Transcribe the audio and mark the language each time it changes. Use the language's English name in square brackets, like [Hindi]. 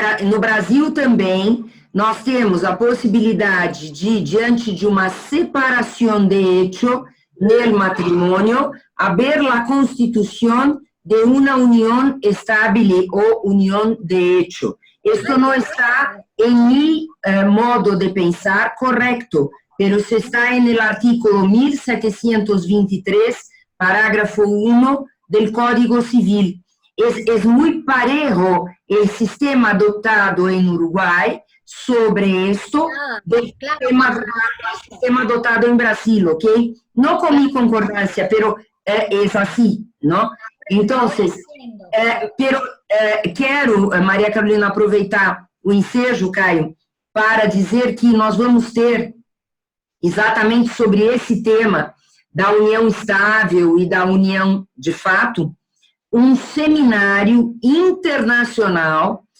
[Portuguese] No Brasil também, nós temos a possibilidade de, diante de uma separação [Spanish] de hecho [Portuguese] no matrimônio, haver a constituição de uma união estável ou união de hecho. Isso não está em [Spanish] mi modo de pensar [Portuguese] correto, [Spanish] pero se [Portuguese] está no artículo 1723, parágrafo 1 do Código Civil. [Spanish] Es muy parejo el sistema adoptado en Uruguay sobre esto del sistema adoptado en Brasil, ¿ok? No con mi concordancia, pero es así, ¿no? Entonces, pero [Portuguese] quero, Maria Carolina, aproveitar o ensejo, Caio, para dizer que nós vamos ter, exatamente sobre esse tema da união estável e da união de fato, seminário internacional.